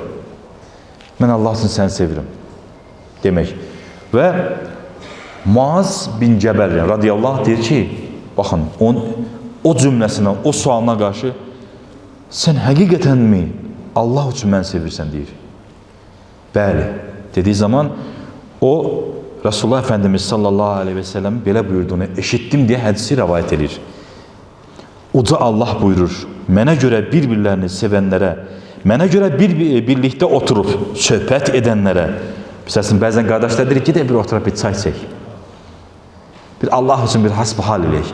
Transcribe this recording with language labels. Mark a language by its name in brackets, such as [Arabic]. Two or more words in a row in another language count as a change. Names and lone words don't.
[Azerbaijani] Mən Allah üçün səni sevirəm demək. Və Muaz bin Cəbəl radiyallahu deyir ki, baxın, o cümləsinə, o sualına qarşı sən həqiqətənmi Allah üçün mən sevirsən deyir. Bəli, dediyi zaman o Resulullah Efendimiz [Arabic] صلى الله عليه وسلم [Azerbaijani] belə buyurduğunu eşitdim deyə hədisi rəvayət edir. Uca Allah buyurur, mənə görə bir-birlərini sevənlərə, mənə görə birlikdə oturub söhbət edənlərə, məsələn, bəzən qardaşlar deyir, gedək bir oturub bir çay çək. Bir Allah üçün bir hasbihal eləyək.